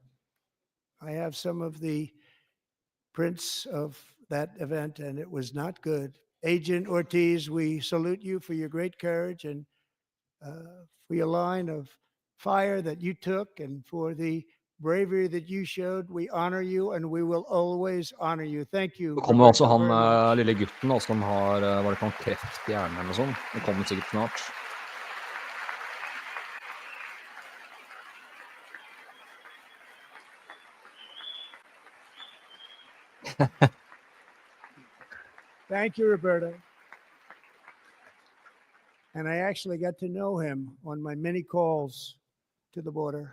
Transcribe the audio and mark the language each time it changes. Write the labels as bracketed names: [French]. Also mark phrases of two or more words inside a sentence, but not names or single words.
[English] I have some of the prints of that event, and it was not good. Agent Ortiz, we salute you for your great courage and for your line of fire that you took, and for the bravery that you showed. We honor you, and we will always honor you. Thank you. [Norwegian] Så kommer også Roberto, han [English] very much. [Norwegian] lille gutten da, som har var det ikke han kreft i hjernen eller noe sånt. Det kommer sikkert snart. [English] Thank you, Roberto. And I actually got to know him on my many calls to the border.